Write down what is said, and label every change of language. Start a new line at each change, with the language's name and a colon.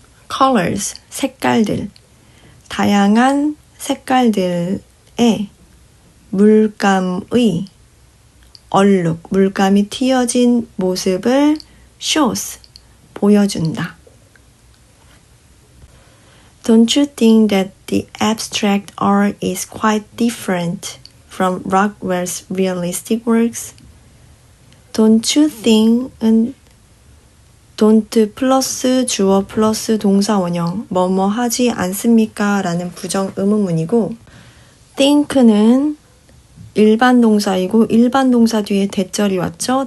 Korean: colors 색깔들 다양한 색깔들의 물감의 얼룩, 물감이 튀어진 모습을 shows, 보여준다.
English: Don't you think that the abstract art is quite different from Rockwell's realistic works? Don't you think
Korean: 은 don't 플러스 주어 플러스 동사 원형 뭐뭐 하지 않습니까? 라는 부정 의문문이고 think는 일반 동사이고 일반 동사 뒤에 대절이 왔죠.